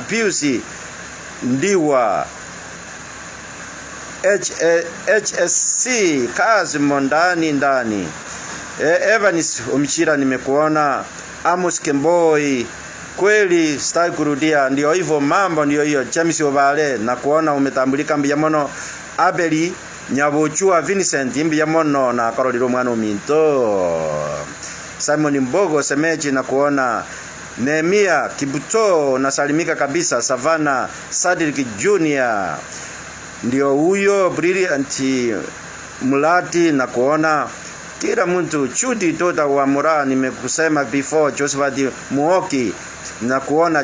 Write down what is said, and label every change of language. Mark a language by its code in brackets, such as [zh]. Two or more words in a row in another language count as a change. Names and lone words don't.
[sw] Piusi Ndiwa HSC Kazimo ndani. Evanis Michira nimekuona. Amos Kemboi kweli stai kurudia, ndio hivyo mambo, ndio hiyo. James Obale na kuona umetambulika mbiyamono. [guz] Abeli Nyabochua Vincent mbiyamono na Karoliro mwana ominto. [sw] Simon Mbogo Semechi na kuona. Nehemia Kibuto na salimika kabisa. Savana Sadik Junior ndio huyo. Brilliant Mulati na kuona. Kila mtu. Chudi Tota wa Mura nimekusema before. Josephat Muoki na kuona.